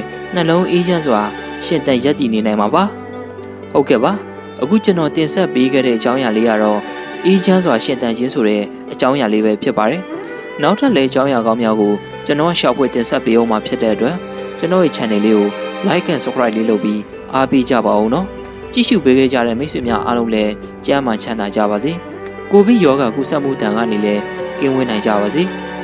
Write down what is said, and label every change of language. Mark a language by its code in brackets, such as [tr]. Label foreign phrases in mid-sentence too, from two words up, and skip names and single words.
[my] နှလုံးအေးချမ်းစွာရှင်သန်ရပ်တည်နေနိုင်မှာပါဟုတ်ကဲ့ပါအခုကျွန်တော်တင်ဆက်ပေးခဲ့တဲ့အကြောင်းအရာလေးကတော့အေးချမ်းစွာရှင်သန်ခြင်းဆိုတဲ့အကြောင်းအရာလေးပဲဖြစ်ပါတယ်နောက်ထပ်လည်းအကြောင်းအရာကောင်းများကိုကျွန်တော်ရှောက်ဖွေတင်ဆက်ပေးအောင်မှာဖြစ်တဲ့အတွက်ကျွန်တော်ရဲ့ channel လေးကို [en] like and subscribe [my] လေးလုပ်ပြီးအားပေးကြပါဦးနော်ကြည့်ရှုပေးခဲ့ကြတဲ့မိတ်ဆွေများအားလုံးလည်းကျမ်းမာချမ်းသာကြပါစေကိုဗစ်ရောဂါကူးစက်မှုတန်ကနေလည်းကင်းဝေးနိုင်ကြပါစေ